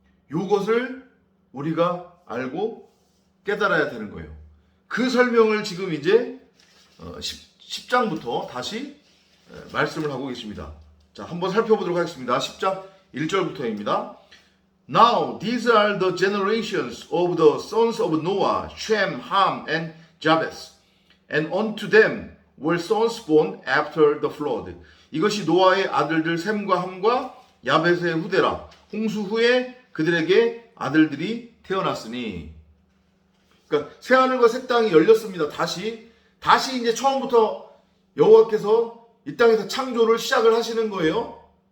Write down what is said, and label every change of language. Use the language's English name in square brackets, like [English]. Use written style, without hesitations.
[Korean] 이것을 우리가 알고 깨달아야 되는 거예요. 그 설명을 지금 이제 10장부터 다시 말씀을 하고 계십니다. 자, 한번 살펴보도록 하겠습니다. 10장 1절부터입니다. [English] Now these are the generations of the sons of Noah, Shem, Ham, and Japheth. And unto them were sons born after the flood. [Korean] 이것이 노아의 아들들 셈과 함과 야벳의 후대라. 홍수 후에 그들에게 아들들이 태어났으니. 그러니까 새하늘과 새 땅이 열렸습니다. 다시 이제 처음부터 여호와께서 이 땅에서 창조를 시작을 하시는 거예요.